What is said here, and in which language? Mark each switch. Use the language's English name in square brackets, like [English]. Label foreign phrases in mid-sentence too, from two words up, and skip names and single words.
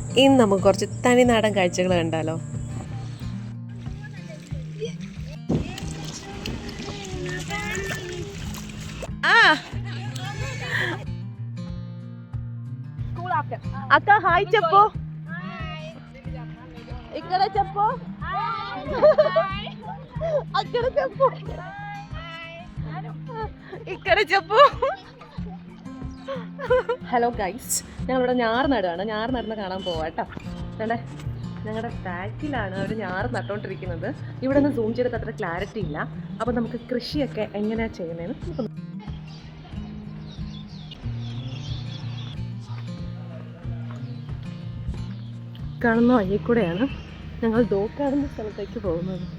[Malayalam] ഇന്ന് നമുക്ക് കുറച്ച് തനിനാടൻ കാഴ്ചകൾ കണ്ടാലോ. [Telugu] అక్క హాయ్ చెప్పు, ఇక్కడ చెప్పు, అక్కడ చెప్పు, ఇక్కడ చెప్పు. [English] hello guys, [Malayalam] ഞങ്ങളിവിടെ ഞാറ് നടുകയാണ്. ഞാറ് നടുന്ന കാണാൻ പോവാം കേട്ടോ. അല്ലേ, ഞങ്ങളുടെ ബാക്കിലാണ് അവർ ഞാറ് നട്ടുകൊണ്ടിരിക്കുന്നത്. ഇവിടെ നിന്ന് സൂം ചെയ്തിട്ട് അത്ര ക്ലാരിറ്റി ഇല്ല. അപ്പോൾ നമുക്ക് കൃഷിയൊക്കെ എങ്ങനെയാണ് ചെയ്യുന്നതെന്ന് നമുക്ക് കാണുന്ന വഴി കൂടെയാണ് ഞങ്ങൾ ദോക്കാടുന്ന സ്ഥലത്തേക്ക് പോകുന്നത്.